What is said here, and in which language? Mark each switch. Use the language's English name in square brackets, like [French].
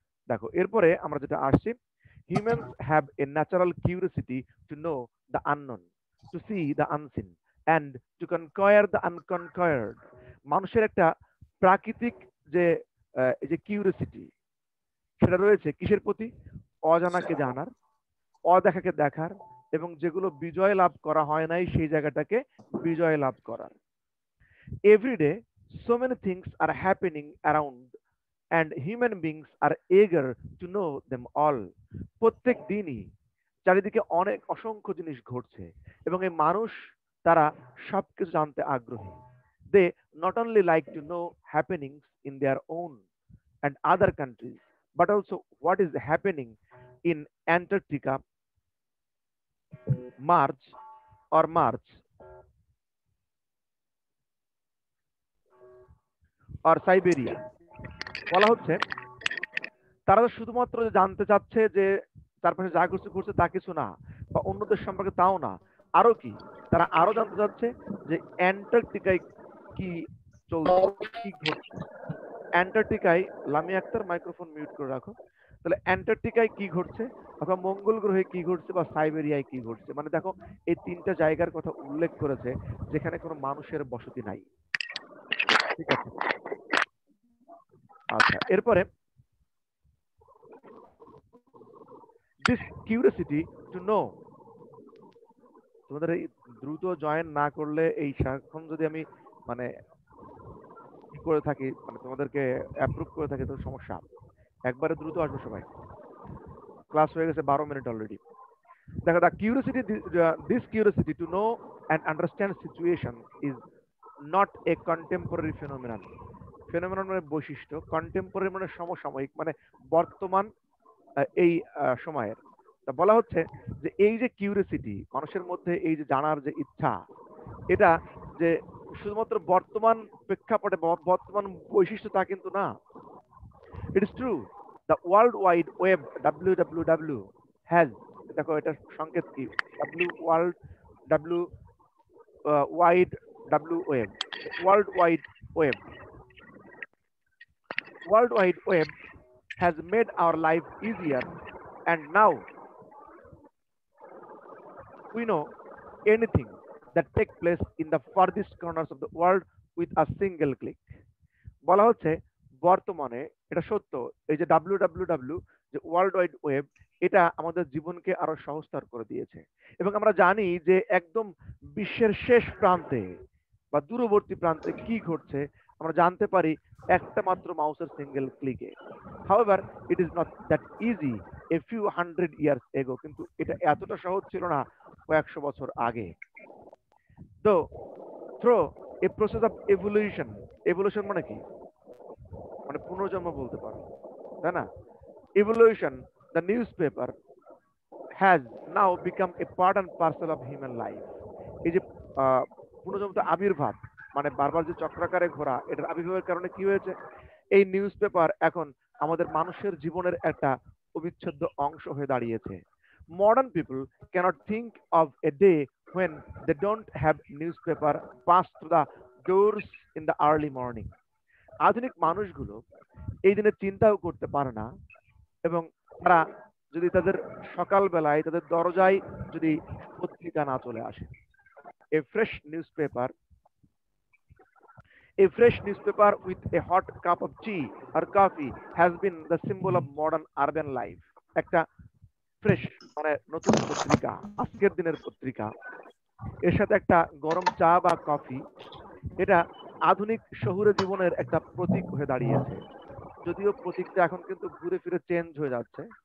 [Bangla] দেখো, এরপরে আমরা যেটা আসছি, [English] Humans have a natural curiosity to know the unknown, to see the unseen and to conquer the unconquered. [Bangla] মানুষের একটা প্রাকৃতিক যে এই যে কিউরিসিটি, সেটা রয়েছে কিসের প্রতি? অজানাকে জানার, অদেখাকে দেখার, এবং যেগুলো বিজয় লাভ করা হয় নাই সেই জায়গাটাকে বিজয় লাভ করার। [English] Every day so many things are happening around and human beings are eager to know them all. [Bangla] প্রত্যেক দিনই চারিদিকে অনেক অসংখ্য জিনিস ঘটছে এবং এই মানুষ তারা সবকিছু জানতে আগ্রহী। [English] They not only like to know happenings in their own and other countries, but also what is happening in Antarctica, March or Siberia. [Bangla] বলা হচ্ছে তারা তো শুধুমাত্র জানতে চাচ্ছে যে চারপাশে যা কিছু ঘটছে তা কিছু না, বা অন্যদের সম্পর্কে তাও না, আরো কি, তারা আরো জানতে চাচ্ছে যে অ্যান্টার্কটিকায় কি চলছে, কি ঘটছে। অ্যান্টার্কটিকায়, লামিয়া আক্তার মাইক্রোফোন মিউট করে রাখো। তাহলে অ্যান্টার্কটিকায় কি ঘটছে, অথবা মঙ্গল গ্রহে কি ঘটছে, বা সাইবেরিয়ায় কি ঘটছে, মানে দেখো এই তিনটা জায়গার কথা উল্লেখ করেছে যেখানে কোনো মানুষের বসতি নাই। ঠিক আছে, আচ্ছা এরপরে [English] this curiosity to know, [Bangla] তোমাদের এই দ্রুত জয়েন না করলে এই সারাক্ষণ যদি আমি মানে কি করে থাকি, মানে তোমাদেরকে অ্যাপ্রুভ করে থাকি তো সমস্যা। একবারে দ্রুত আসবে সবাই, ক্লাস হয়ে গেছে 12 মিনিট অলরেডি। [English] দেখো, the curiosity, this curiosity to know and understand situation is not a contemporary phenomenon. [Bangla] Phenomenon মানে বৈশিষ্ট্য, কন্টেম্পোরারি মানে সমসাময়িক, মানে বর্তমান এই সময়ের। তা বলা হচ্ছে যে এই যে কিউরিওসিটি মানুষের মধ্যে, এই যে জানার যে ইচ্ছা, এটা যে শুধুমাত্র বর্তমান প্রেক্ষাপটে বর্তমান বৈশিষ্ট্য তা কিন্তু না। [English] it is true the world wide web WWW has, [Bangla] দেখো এটা সংকেত কি, [English] W world, W wide, W web, world wide web, world wide web has made our life easier, and now we know anything that takes place in the farthest corners of the world with a single click. [Bangla] বলা হচ্ছে বর্তমানে এটা সত্য, এই যে WWW, যে world wide web, এটা আমাদের জীবনকে আরো সহজতর করে দিয়েছে। এবং আমরা জানি যে একদম বিশ্বের শেষ প্রান্তে বা দূরবর্তী প্রান্তে কি ঘটছে আমরা জানতে পারি একটা মাত্র মাউসের single ক্লিকে। [English] however it is not that easy a few hundred years ago, [Bangla] কিন্তু এটা এতটা সহজ ছিল না কয়েকশো বছর আগে। তো [English] through a process of evolution, [Bangla] evolution মানে কি, মানে পুনর্জন্ম বলতে পারো, তাই না? [English] Evolution, the newspaper has now become a part and parcel of human life. [Bangla] এই যে পুনর্জন্ম আবির্ভাব, মানে বারবার যে চক্রাকারে ঘোরা, এটার আবির্ভাবের কারণে কি হয়েছে, এই নিউজ পেপার এখন আমাদের মানুষের জীবনের একটা অবিচ্ছেদ্য অংশ হয়ে দাঁড়িয়েছে। [English] Modern people cannot think of a day when they don't have newspaper pass through the doors in the early morning. [Bangla] আধুনিক মানুষগুলো এই দিনে চিন্তাও করতে পারে না, এবং তারা যদি তাদের সকালবেলায় তাদের দরজায় যদি পত্রিকা না চলে আসে। [English] A fresh newspaper, a fresh newspaper with a hot cup of tea or coffee has been the symbol of modern urban life. [Bangla] একটা ফ্রেশ মানে নতুন পত্রিকা, আজকের দিনের পত্রিকা, এর সাথে একটা গরম চা বা কফি, এটা আধুনিক শহুরে জীবনের একটা প্রতীক হয়ে দাঁড়িয়েছে। যদিও প্রতীকটা এখন কিন্তু ঘুরে ফিরে চেঞ্জ হয়ে যাচ্ছে।